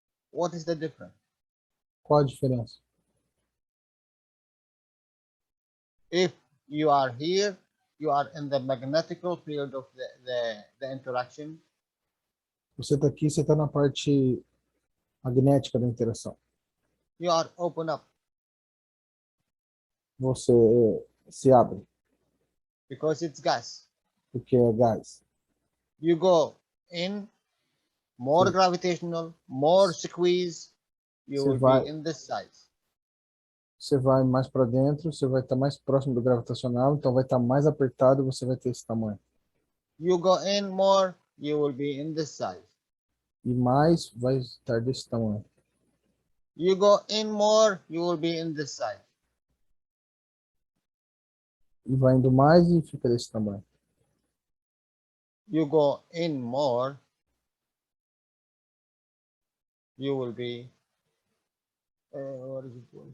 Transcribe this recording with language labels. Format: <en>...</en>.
<en>What is the difference?</en> <pt>Qual a diferença?</pt> <en>If you are here, you are in the magnetical field of the interaction.</en> <pt>Você está aqui, você está na parte magnética da interação.</pt> <en>You are open up</en> <pt>Você se abre,</pt> <en>because it's gas.</en> <pt>porque é gás.</pt> <en>You go in, more</en> <pt>Sim.</pt> <en>gravitational, more squeeze, you</en> <pt>Você</pt> <en>will</en> <pt>vai-</pt> <en>be in this size.</en> <pt>Você vai mais para dentro, você vai estar mais próximo do gravitacional, então vai estar mais apertado e você vai ter esse tamanho.</pt> <en>You go in more, you will be in this size.</en> <pt>E mais vai estar desse tamanho.</pt> <en>You go in more, you will be in this size.</en> <pt>E vai indo mais e fica desse tamanho.</pt> <en>You go in more, you will be, what is it?</en>